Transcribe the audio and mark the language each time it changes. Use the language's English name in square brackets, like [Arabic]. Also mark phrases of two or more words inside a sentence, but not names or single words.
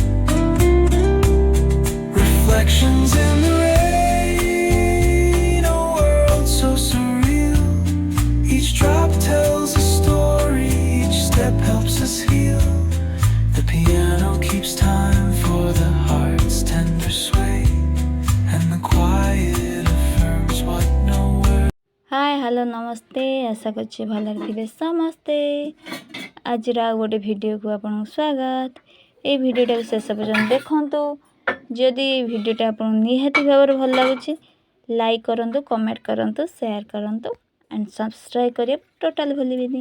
[English] Reflections in the rain, a world so surreal. Each drop tells a story, each step helps us heal. The piano keeps time for the heart's tender sway, and the quiet affirms what no word. Hi hello [Odia] ନମସ୍ତେ ଆଶା କରୁଛି ଭଲରେ ଥିବେ ସମସ୍ତେ। ଆଜି ଗୋଟେ ଭିଡିଓ କୁ ଆପଣ ସ୍ୱାଗତ। ଏ ଭିଡିଓଟା ଶେଷ ପର୍ଯ୍ୟନ୍ତ ଦେଖନ୍ତୁ। ଯଦି ଭିଡିଓଟା ଆପଣ ନିହାତି ଭାବ ଭଲ ଲାଗୁଛି ଲାଇକ କରନ୍ତୁ, କମେଣ୍ଟ କରନ୍ତୁ, ସେୟାର କରନ୍ତୁ ଏଣ୍ଡ ସବସ୍କ୍ରାଇବ କରିଏ ଟୋଟାଲ ଭୁଲିବେନି।